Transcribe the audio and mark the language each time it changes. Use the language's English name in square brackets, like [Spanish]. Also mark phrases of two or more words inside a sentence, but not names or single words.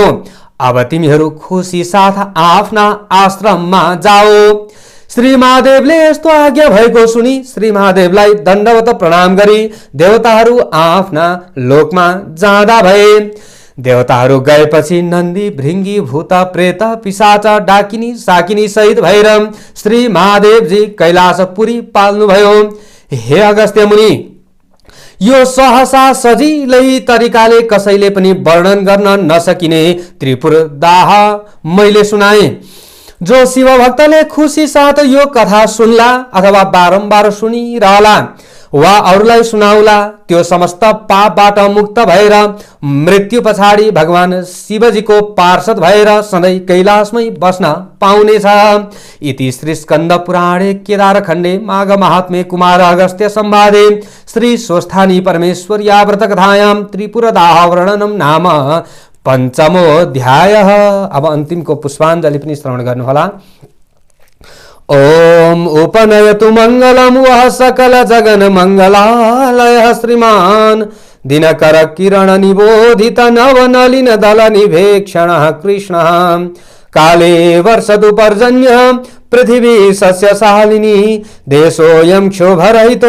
[Nepali] अब तिमीहरू खुसी साथ आफ्ना आश्रममा जाओ। श्री महादेवले यस्तो आज्ञा भएको सुनि श्री महादेवलाई दण्डवत प्रणाम गरी देवताहरू आफ्ना लोकमा जाँदा भए। देवताहरू गएपछि नन्दी भृंगी भूत प्रेत पिशाच डाकिनी साकिनी सहित भएर श्री महादेवजी कैलाशपुरी पाल्नुभयो। हे अगस्त्य मुनि, यो सहसा सजिलै तरिकाले कसैले पनि वर्णन गर्न नसकिने त्रिपुर दाह मैले सुनाए। जो शिव भक्तले खुशी साथ यो कथा सुनला अथवा बारम्बार सुनिरहला वा अरूलाई सुनाउला त्यो समस्त पापबाट मुक्त भएर मृत्यु पछाडि भगवान शिवजीको पार्षद भएर सधैँ कैलाशमै बस्न पाउनेछ। [Sanskrit] इति श्री स्कन्द पुराणे केदारखण्डे माघ महात्म्ये कुमार अगस्त्य संवादे श्री स्वस्थानी परमेश्वर्या व्रत कथायां त्रिपुरदाह वर्णनम नाम पंचमोऽध्यायः। [Nepali] अब अन्तिमको पुष्पाञ्जलि पनि श्रवण गर्नुहोला। [Sanskrit] ओम उपनयतु मंगलम वह सकल जगन मंगलालय श्रीमान दिनकर किरण निबोधित नवनलिन दल निभेक्षण कृष्ण काले वर्षतु पर्जन्य पृथिवी सस्यशालिनी देशोऽयं क्षोभरहितो